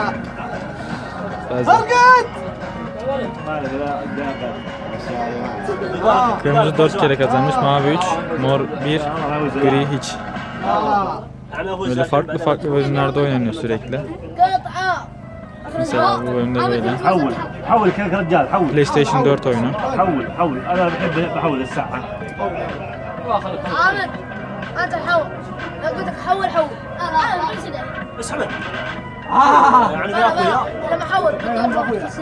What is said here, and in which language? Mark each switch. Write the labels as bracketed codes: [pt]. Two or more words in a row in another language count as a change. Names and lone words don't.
[tr] Kırmızı 4 kere kazanmış, mavi 3, mor 1, gri hiç. Böyle farklı bölümlerde oynanıyor sürekli. Mesela bu bölümde böyle. [ar] حول كذا رجال حول [tr] PlayStation 4 oyunu. [ar] حول انا بحول الساعه عامر انت حول لو قلت لك حول انا كذا اسحب. يعني لما حول تصير